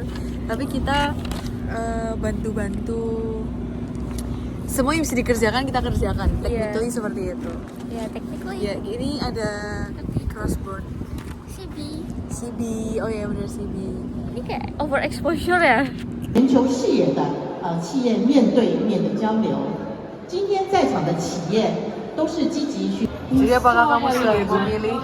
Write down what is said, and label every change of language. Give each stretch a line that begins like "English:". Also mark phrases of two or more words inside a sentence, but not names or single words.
Indonesian: Tapi kita bantu-bantu semua yang bisa dikerjakan kita kerjakan. Technically seperti itu. Ya, technically. Ya, ini ada crossboard. CB. Oh ya benar CB. Ini kayak overexposure ya.
Chinese: 全球视野的企业面对面的交流。今天在场的企业都是积极去。
Indonesian: Jadi apakah kamu sudah memilih?